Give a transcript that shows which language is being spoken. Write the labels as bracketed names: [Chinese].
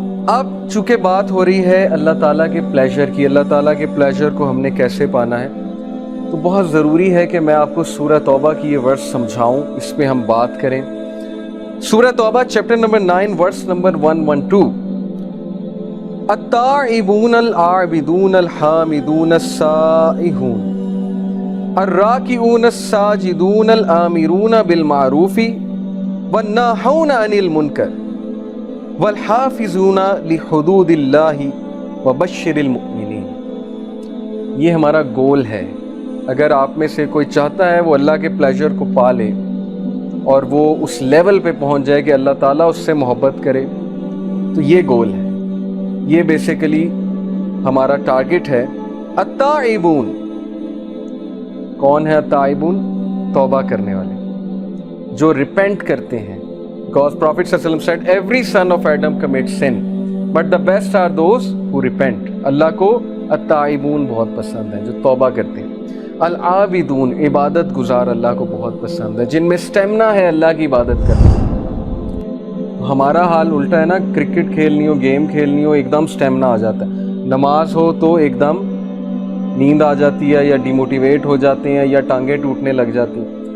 [Urdu] اب چونکہ بات ہو رہی ہے اللہ تعالیٰ کے پلیجر کی، اللہ تعالیٰ کے پلیجر کو ہم نے کیسے پانا ہے، تو بہت ضروری ہے کہ میں آپ کو سورہ توبہ کی یہ ورس سمجھاؤں، اس پہ ہم بات کریں. سورہ توبہ چیپٹر نمبر 9 ورس نمبر 112. [Arabic] التائبون العابدون الحامدون السائحون الراکعون الساجدون الآمرون بالمعروف والناہون عن المنکر والحافظون لحدود اللہ وبشر المؤمنین. [Urdu] یہ ہمارا گول ہے. اگر آپ میں سے کوئی چاہتا ہے وہ اللہ کے پلیجر کو پا لے اور وہ اس لیول پہ پہنچ جائے کہ اللہ تعالیٰ اس سے محبت کرے، تو یہ گول ہے. یہ بیسیکلی ہمارا ٹارگٹ ہے. التائبون، کون ہے التائبون؟ توبہ کرنے والے، جو ریپینٹ کرتے ہیں. [English] Because Prophet صلی اللہ علیہ وسلم said every son of Adam commits sin but the best are those who repent. [Urdu] اللہ کو التائبون بہت پسند ہے، جو توبہ کرتے ہیں. العابدون، عبادت گزار اللہ کو بہت پسند ہے، جن میں سٹیمنا ہے اللہ کی عبادت کرنے. ہمارا حال الٹا ہے نا، کرکٹ کھیلنی ہو، گیم کھیلنی ہو، ایک دم سٹیمنا آ جاتا ہے. نماز ہو تو ایک دم نیند آ جاتی ہے، یا ڈی موٹیویٹ ہو جاتے ہیں، یا ٹانگیں ٹوٹنے لگ جاتی ہیں.